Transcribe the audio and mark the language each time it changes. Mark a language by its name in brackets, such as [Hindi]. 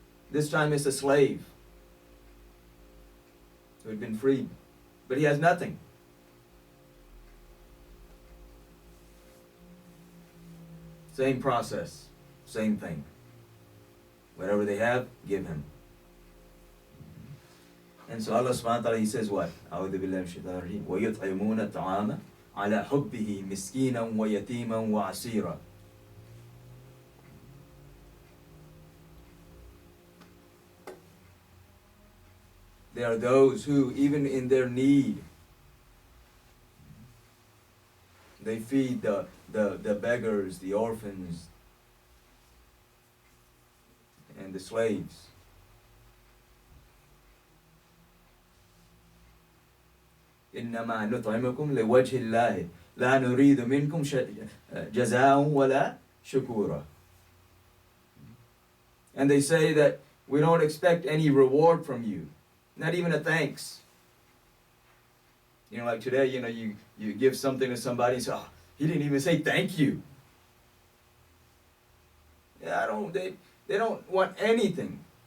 [English] This time it's a slave who had been freed, but he has nothing. Same process, same thing. Whatever they have, give him. And so Allah subhanahu wa ta'ala, He says what? [Arabic] أعوذ بالله من الشيطان الرجيم ويطعمون الطعام على حبه مسكينا ويتيما وعسيرا. [English] There are those who, even in their need, they feed the beggars, the orphans, and the slaves. [Arabic] إنما نطعمكم لوجه الله لا نريد منكم جزاء ولا شكورا. [English] And they say that we don't expect any reward from you, not even a thanks. Like today, you give something to somebody and say, oh, he didn't even say thank you. Yeah, they don't want anything.